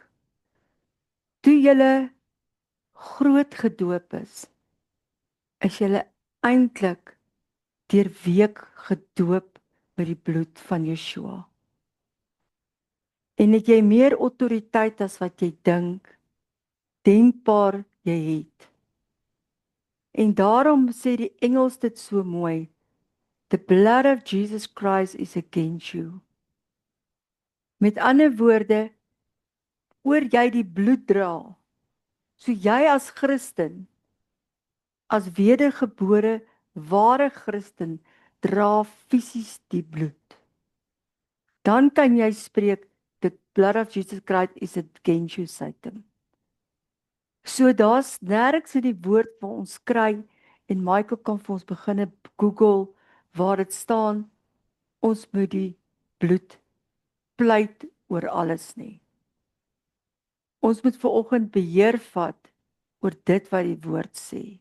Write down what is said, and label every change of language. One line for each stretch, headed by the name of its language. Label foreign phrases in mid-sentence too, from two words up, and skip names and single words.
Afrikaans: Toe julle groot gedoop is julle eintlik deur week gedoop met die bloed van Yeshua. En het jy meer autoriteit as wat jy dink, denkbaar jy het. En daarom sê die Engels dit so mooi,
English: the blood of Jesus Christ is against you.
Afrikaans: Met ander woorde, oor jy die bloed dra, so jy as Christen, as wedergebore, ware Christen, dra fisies die bloed. Dan kan jy spreek,
English: the blood of Jesus Christ is against you, Satan.
Afrikaans: So daar's nêrens in die woord wat ons kry, en Michael kan vir ons begin Google, waar dit staan, ons moet die bloed pleit oor alles nie. Ons moet vanoggend beheer vat oor dit wat die woord sê.